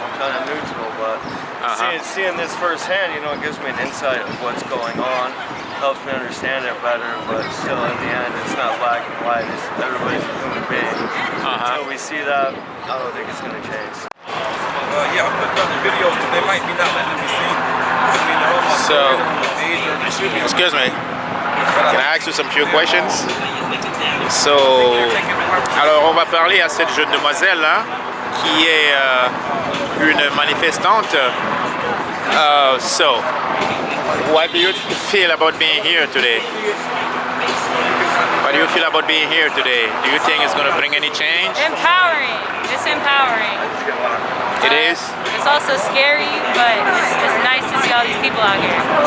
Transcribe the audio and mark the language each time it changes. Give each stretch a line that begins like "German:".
English: I'm kind of neutral, but seeing this firsthand, you know, it gives me an insight of what's going on, helps me understand it better, but still in the end, it's not black and white, it's everybody's a human being. Until we see that, I don't think it's going to change. Yeah, I'm putting other videos, but they might be not letting me see. They're on my So, page, or they should be on excuse me, can I ask you some few questions?
French: So, alors on va parler à cette jeune demoiselle là, qui est une manifestante.
English: So, what do you feel about being here today? What do you feel about being here today? Do you think it's going to bring any change? Empowering. It's empowering. It is? It's also scary, but it's nice to see all these people out here.